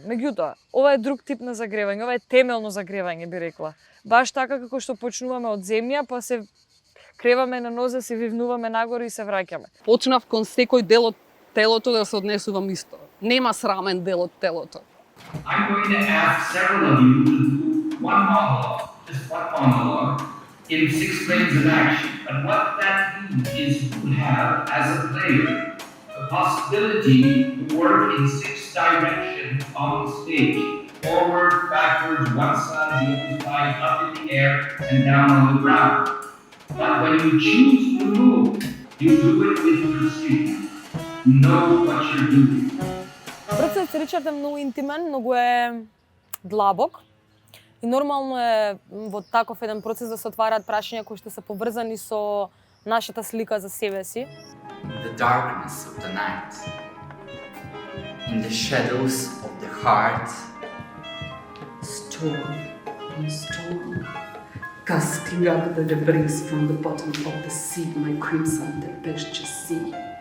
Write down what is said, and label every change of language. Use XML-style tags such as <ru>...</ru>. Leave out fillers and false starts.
<mk>Меѓутоа, ова е друг тип на загревање, ова е темелно загревање, би рекла. Баш така како што почнуваме од земја, па се креваме на нозе, се вивнуваме нагоре и се враќаме. Почнав кон секој дел од телото да се однесувам исто. Нема срамен дел од телото.</mk> <en>I'm going to ask several of you to do one monologue, just one monologue, in 6 planes of action. But what that means is you have, as a player, the possibility to work in 6 directions on the stage. Forward, backwards, one side, the other side, up in the air, and down on the ground. But when you choose to move, you do it with precision. You know what you're doing.</en> <mk>Процесот со Ричард е многу интимен, многу е длабок. И нормално е во таков еден процес да се отвараат прашања кои што се поврзани со нашата слика за себе си.</mk> <en>In the darkness of the night, in the shadows of the heart, storm on storm, casting up the debris from the bottom of the sea, my crimson tempestuous sea.</en>